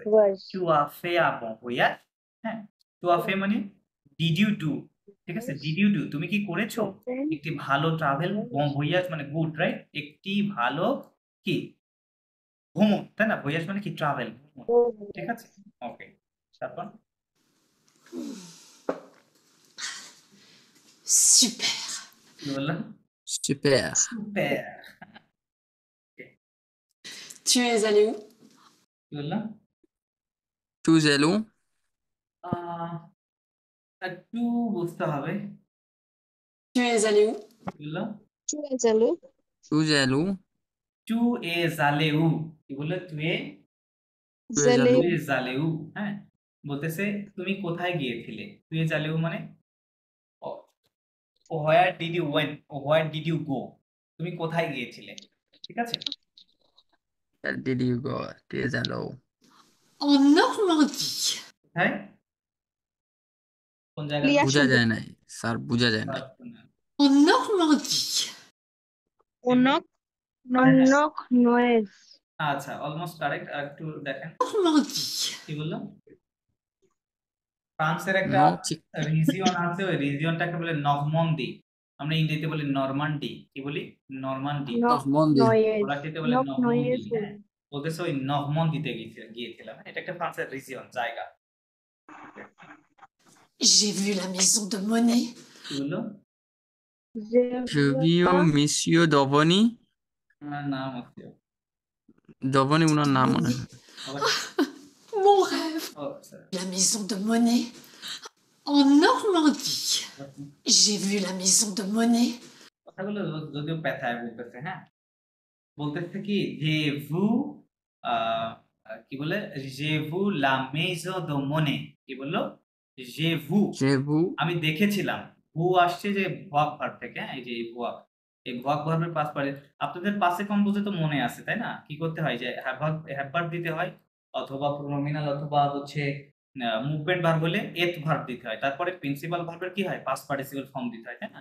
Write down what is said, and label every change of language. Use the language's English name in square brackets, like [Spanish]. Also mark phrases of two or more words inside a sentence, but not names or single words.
[French] tu as fait un bon voyage, [Bangla] হ্যাঁ, [French] tu as fait [Bangla] মানে [English] did you do, [Bangla] ঠিক আছে, [English] did you do [Bangla] তুমি কি করেছো একটি ভালো ট্রাভেল, [French] bon voyage [Bangla] মানে গুড, রাইট, একটি ভালো কি ভ্রমণ, তাই না, ভয়াজ মানে কি ট্রাভেল, ঠিক আছে, ওকে, তারপর [French] Super. [Bangla] কি বললাম? [French] সুপার। সুপার। Tu es allé où? [Bangla] কি বললাম? [French] tu es allé où [Bangla] আহ, একটু বুঝতে হবে। [French] Tu es allé où? [Bangla] কি বললাম? [French] tu es allé où tu es allé où, কি বললো? [Bangla] টুয়ে জালেউ, হ্যাঁ, বলতেছে তুমি কোথায় গিয়েছিলে, তুই জালেউ মানে [English] where did you went, where did you go, [Bangla] তুমি কোথায় গিয়েছিলে, ঠিক আছে, [English] did you go tu es allé où [French] En Normandie. [Bangla] কোথায়, কোন জায়গায়? ক্লিয়ার বোঝা যায় নাই স্যার, বোঝা যায় নাই। [French] En Normandie. অনক নক নয়েজ [Bangla] আচ্ছা, অলমোস্ট কারেক্ট, আর একটু দেখেন [French] Normandie. [Bangla] কি বললাম। ফ্রান্সের একটা নো চিক রিজিয়ন আছে, ওই রিজিয়নটাকে বলে নরমন্দি, আমরা ইংরেজিতে বলি নরমান্ডি, কি বলি? নরমান্ডি, নরমান্দি নয়েজ ফরাসিতে বলে নক নরমন্দি, নয়েজ হ্যাঁ, বলতেছে ওই নরমন্দিতে গিয়েছিলাম, হ্যাঁ, এটা একটা ফ্রান্সের রিজিয়ন, জায়গা। [French] J'ai vu la maison de Monet. [Bangla] কি বললো? জুভিও মিসিও দবনি ওনার নাম আছে, দবনি ওনার নাম মনে হয়। আবার [French] Mon rêve. [Bangla] ও, আচ্ছা, [French] La maison de Monet. En Normandie. J'ai vu la maison de Monet. [Bangla] কথাগুলো যদিও পেঁথায় বলতেছে, হ্যাঁ, বলতেছে কি যে ভু কি বলে, [French] j'ai vu la maison de Monet, [Bangla] কি বললো? [French] j'ai vu জেভু [Bangla] আমি দেখেছিলাম, ভু আসছে যে ভুয়াক ভার্ব থেকে, হ্যাঁ, এই যে এই ভুয়াক, এই ভুয়াক ভার্বের পাস পারে, আপনাদের [French] passé composé [Bangla] তো মনে আছে তাই না, কি করতে হয় যে [English] have verb [Bangla] দিতে হয়, অথবা প্রোনোমিনাল, অথবা হচ্ছে [English] movement verb [Bangla] হলে এথ ভার্ব দিতে হয়, তারপরে প্রিন্সিপাল ভার্বের কি হয়, [English] past participle form [Bangla] দিতে হয়, তাই না।